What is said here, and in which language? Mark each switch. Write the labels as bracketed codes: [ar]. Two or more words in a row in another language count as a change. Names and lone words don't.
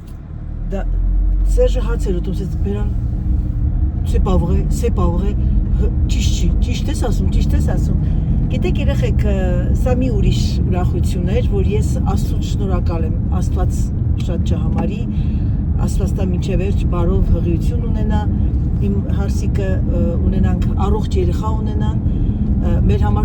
[hy] Սերժը հաց էր ուտում, ասեց բերան, [fr] c'est pas vrai, [hy] ճիշտ ես ասում։ Գիտեք երեխեք, սա մի ուրիշ ուրախություն էր, որ ես Աստծուց շնորհակալ եմ, Աստված շատ չհամարի, Աստվածտա մինչև վերջ բարով հղիություն ունենա, իմ հարսիկը ունենանք առողջ երեխա ունենան, մեր համար